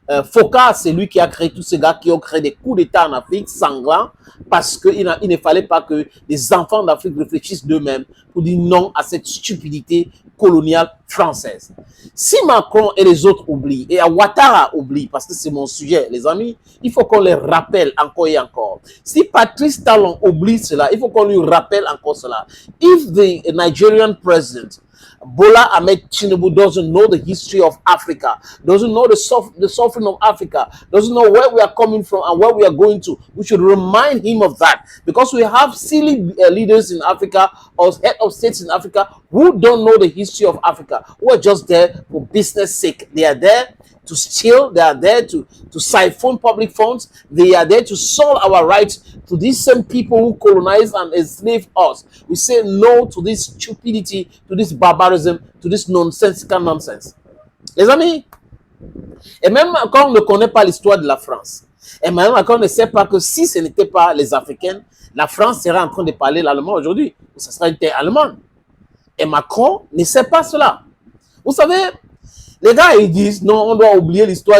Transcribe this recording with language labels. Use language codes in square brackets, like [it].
[fr] Foka, c'est lui qui a créé tous ces gars qui ont créé des coups d'État en Afrique sanglants parce qu'il ne fallait pas que les enfants d'Afrique réfléchissent d'eux-mêmes pour dire non à cette stupidité coloniale française. Si Macron et les autres oublient, et Ouattara oublie, parce que c'est mon sujet, les amis, il faut qu'on les rappelle encore et encore. Si Patrice Talon oublie cela, il faut qu'on lui rappelle encore cela. [en] If the Nigerian president Bola Ahmed Tinubu doesn't know the history of Africa, doesn't know the suffering of Africa, doesn't know where we are coming from and where we are going to. We should remind him of that because we have silly leaders in Africa or head of states in Africa who don't know the history of Africa, who are just there for business sake. They are there to steal, they are there to siphon public funds, they are there to sell our rights to these same people who colonize and enslave us. We say no to this stupidity, to this barbarism, to this nonsensical nonsense. [fr] Les amis, et même quand on ne connaît pas l'histoire de la France, et même quand on ne sait pas que si ce n'était pas les Africains, la France serait en train de parler l'allemand aujourd'hui. Ce serait une terre allemande. Et Macron ne sait pas cela. Vous savez, les gars, ils disent, non, on doit oublier l'histoire.